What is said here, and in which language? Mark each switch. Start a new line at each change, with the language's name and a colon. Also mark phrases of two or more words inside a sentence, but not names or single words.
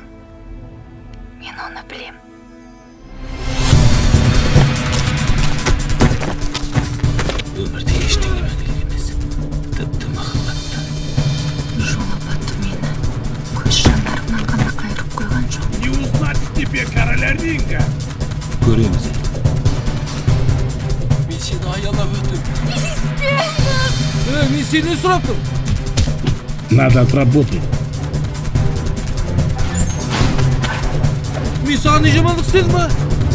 Kazakh: Мен оны білем. Өмірде ештеңе мәңгілік емес. Тіпті махаббатта. Жол апаты мені көз жандарымнан ғана қайырып қойған жоқ.
Russian: Не узнать тебе короля ринга?
Kazakh: Көреміз енді. Мен сені аялап өтіп. Мен сені сұрап тұрмын.
Russian: Надо отработать.
Kazakh: Мен саған не жамандық істедім ба?